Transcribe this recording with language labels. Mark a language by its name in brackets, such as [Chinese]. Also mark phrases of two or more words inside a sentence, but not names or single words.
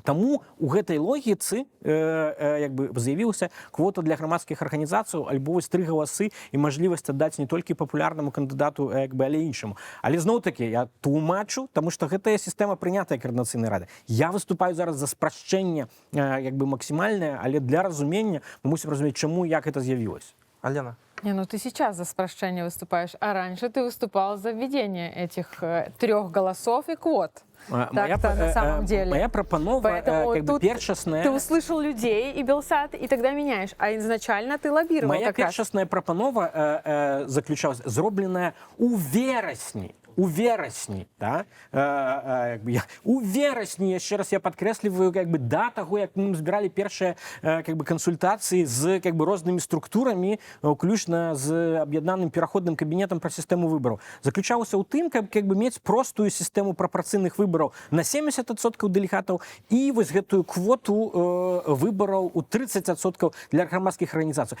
[Belarusian] Таму у гэтай логіцы з'явілася квота для грамадскіх арганізацыяў, альбо вось 3 галасы і мажлівасць аддаць не толькі папулярнаму кандыдату, але іншаму. Але зноў-такі я тлумачу, таму што гэтая сістэма прынятая каардынацыйнай рады. Я выступаю зараз за спрашчэнне максімальнае, але для разумення мы мусім разумець, чаму і як гэта з'явілася. Алена? [Russian] Ты сейчас за спрощение выступаешь, а раньше ты выступал за введение этих 3 голосов и квот. Так-то на самом деле. [Belarusian] Моя пропанова першасная. [Russian] Ты услышал людей и Белсат, и тогда меняешь. А изначально ты лоббировал. [Belarusian] Моя першасная пропанова заключалась, зробленая у верасні у верасні, да, у верасні, яшчэ раз я падкрэсліваю, да таго, як мы збіралі першыя кансультацыі з рознымі структурамі, уключна з аб'яднаным пераходным кабінетам пра сістэму выбараў, заключаўся ў тым, каб мець простую сістэму прапарцыйных выбараў на 70% дэлегатаў і вось гэтую квоту выбараў у 30% для грамадскіх арганізацый.